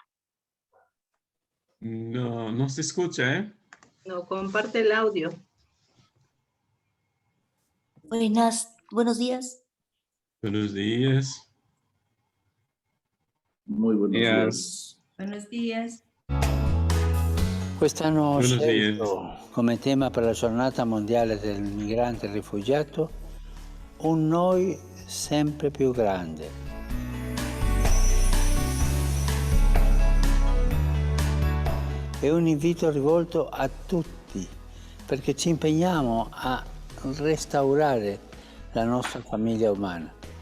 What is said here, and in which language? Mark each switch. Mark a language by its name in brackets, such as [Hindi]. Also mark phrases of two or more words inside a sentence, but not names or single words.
[Spanish] No, no se escucha, ¿eh? No, comparte el audio. Buenos días. Buenos días. Muy buenos días. Buenos días. [Italian] Quest'anno ho [Spanish] Buenos [Italian] scelto come tema per la giornata mondiale del migrante e rifugiato un noi sempre più grande. È un invito rivolto a tutti perché ci impegniamo a restaurare la nostra famiglia umana.